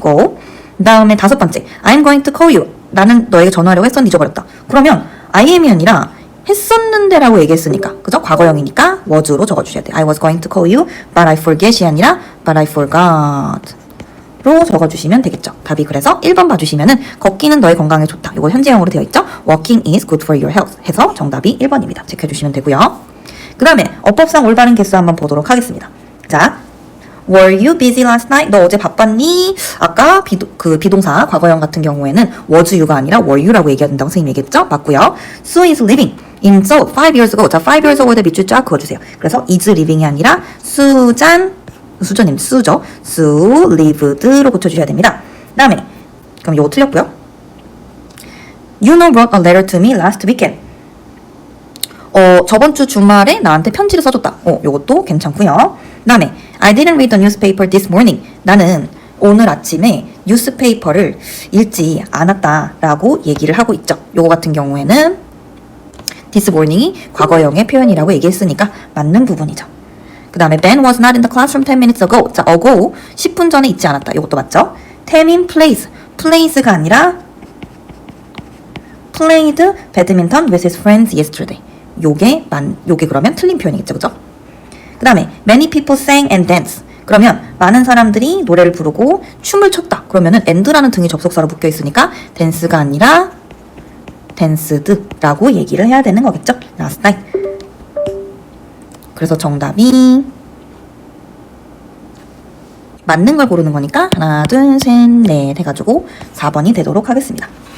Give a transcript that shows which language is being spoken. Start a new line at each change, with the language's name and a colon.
English: go.
Korean: 그 다음에 다섯 번째,
English: I'm going to call you.
Korean: 나는 너에게 전화하려고 했었는데 잊어버렸다. 그러면 I am이 아니라 했었는데 라고 얘기했으니까 그죠? 과거형이니까 was로 적어주셔야 돼요.
English: I was going to call you but I forget이 아니라 but I forgot 로 적어주시면 되겠죠.
Korean: 답이 그래서 1번 봐주시면은 걷기는 너의 건강에 좋다. 이거 현재형으로 되어 있죠.
English: Walking is good for your health 해서 정답이 1번입니다.
Korean: 체크해주시면 되고요. 그 다음에 어법상 올바른 개수 한번 보도록 하겠습니다.
English: 자, Were you busy last night?
Korean: 너 어제 바빴니? 아까 비동사 과거형 같은 경우에는 was you가 아니라 were you라고 얘기해야 된다고 선생님이 얘기했죠? 맞고요.
English: Sue is living in Seoul 5 years ago.
Korean: 자, 5 years ago에 밑줄 쫙 그어주세요. 그래서 is living이 아니라 수저님 수죠.
English: Sue lived
Korean: 로 고쳐주셔야 됩니다. 그 다음에 그럼 이거 틀렸고요.
English: You know wrote a letter to me last weekend.
Korean: 저번 주 주말에 나한테 편지를 써줬다. 요것도 괜찮고요. 그 다음에
English: I didn't read the newspaper this morning.
Korean: 나는 오늘 아침에 뉴스페이퍼를 읽지 않았다라고 얘기를 하고 있죠. 요거 같은 경우에는 this morning이 과거형의 표현이라고 얘기했으니까 맞는 부분이죠. 그 다음에
English: Ben was not in the classroom 10 minutes ago.
Korean: 자, ago 10분 전에 있지 않았다. 요것도 맞죠? 태민 plays.
English: plays가 아니라 played badminton with his friends yesterday.
Korean: 요게 그러면 틀린 표현이겠죠. 그죠?
English: 그 다음에 many people sang and danced.
Korean: 그러면 많은 사람들이 노래를 부르고 춤을 췄다. 그러면은 and라는 등이 접속사로 묶여 있으니까 dance가 아니라 dansed라고 얘기를 해야 되는 거겠죠.
English: last night.
Korean: 그래서 정답이 맞는 걸 고르는 거니까 하나, 둘, 셋, 넷 해가지고 4번이 되도록 하겠습니다.